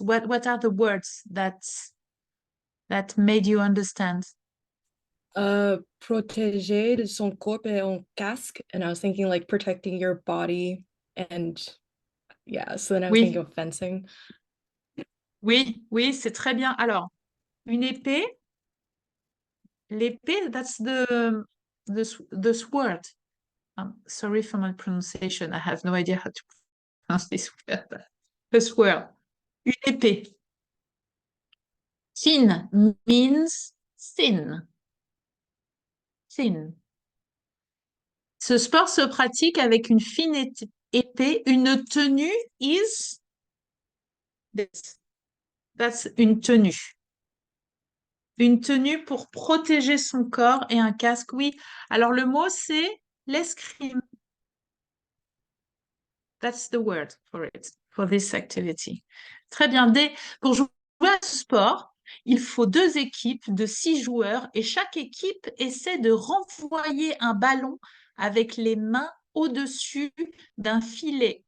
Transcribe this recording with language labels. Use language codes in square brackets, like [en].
[en] What are the words that made you understand? [fr] Protéger de son corps et un casque, [en] and I was thinking like protecting your body, and yeah, so then I was thinking of fencing. [fr] Oui, c'est très bien. Alors, une épée, l'épée, [en] that's the sword. Sorry for my pronunciation. I have no idea how to pronounce this word. The sword. Une épée. Thin means thin. Thin. [fr] Ce sport se pratique avec une fine épée. [en] Une tenue is this. That's [fr] une tenue. Une tenue pour protéger son corps et un casque, oui. Alors, le mot, c'est l'escrime. [en] That's the word for it, for this activity. [fr] Très bien. Pour jouer à ce sport, il faut deux équipes de 6 joueurs et chaque équipe essaie de renvoyer un ballon avec les mains au-dessus d'un filet.